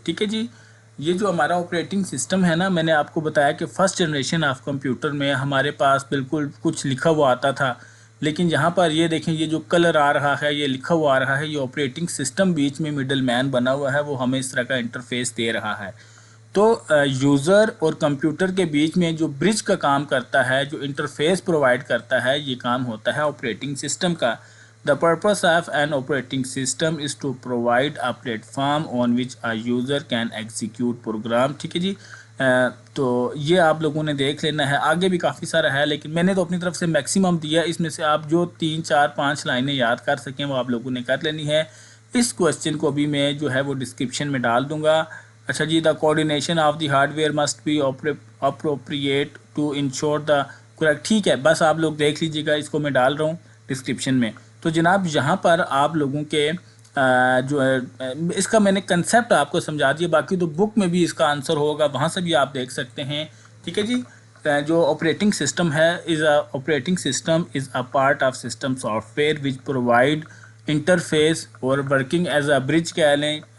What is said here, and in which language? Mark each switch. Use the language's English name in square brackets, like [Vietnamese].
[Urdu] ٹھیک ہے جی, یہ جو ہمارا آپریٹنگ سسٹم ہے نا, میں نے آپ کو بتایا کہ فرسٹ جنریشن آف کمپیوٹر میں ہمارے پاس بالکل کچھ لکھا ہوا آتا تھا, لیکن یہاں پر یہ دیکھیں یہ جو کلر آ رہا ہے, یہ لکھا ہوا آ رہا ہے, یہ آپریٹنگ سسٹم بیچ میں مڈل مین بنا ہوا ہے, وہ ہمیں اس طرح کا انٹرفیس دے رہا ہے. تو یوزر اور کمپیوٹر کے بیچ میں جو برج کا کام کرتا ہے, جو انٹرفیس پرووائڈ کرتا ہے, یہ کام ہوتا ہے آپریٹنگ سسٹم کا. [English] The purpose of an operating system is to provide a platform on which a user can execute program. [Urdu] ٹھیک ہے جی, تو یہ آپ لوگوں نے دیکھ لینا ہے. آگے بھی کافی سارا ہے لیکن میں نے تو اپنی طرف سے میکسیمم دیا, اس میں سے آپ جو 3 4 5 لائنیں یاد کر سکیں وہ آپ لوگوں نے کر لینی ہے. اس کویسچن کو بھی میں جو ہے وہ ڈسکرپشن میں ڈال دوں گا. [English] اچھا جی, the coordination of the hardware must be appropriate to ensure the correct. [Urdu] ٹھیک ہے, بس آپ لوگ دیکھ لیجیے گا, اس کو میں ڈال رہا ہوں ڈسکرپشن میں. تو جناب یہاں پر آپ لوگوں کے جو ہے اس کا میں نے کنسیپٹ آپ کو سمجھا دیا, باقی تو بک میں بھی اس کا آنسر ہوگا, وہاں سے بھی آپ دیکھ سکتے ہیں. ٹھیک ہے جی, جو آپریٹنگ سسٹم ہے [English] operating system is a part of system software which provide interface اور working as a bridge [Urdu] کہہ لیں.